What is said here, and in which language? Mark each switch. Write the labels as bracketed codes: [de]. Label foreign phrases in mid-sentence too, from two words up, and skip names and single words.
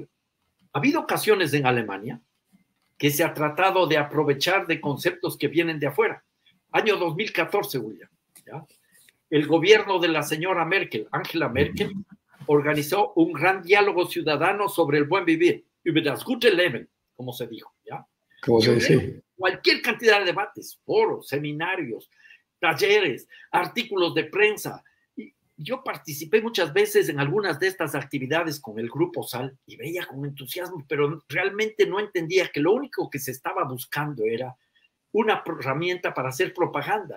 [es] Ha habido ocasiones en Alemania que se ha tratado de aprovechar de conceptos que vienen de afuera. Año 2014, William, ¿ya? El gobierno de la señora Merkel, Angela Merkel, organizó un gran diálogo ciudadano sobre el buen vivir, [de] über das gute Leben, [es] como se dijo, ¿ya? ¿Cómo se dice? Cualquier cantidad de debates, foros, seminarios, talleres, artículos de prensa. Y yo participé muchas veces en algunas de estas actividades con el Grupo SAL y veía con entusiasmo, pero realmente no entendía que lo único que se estaba buscando era una herramienta para hacer propaganda.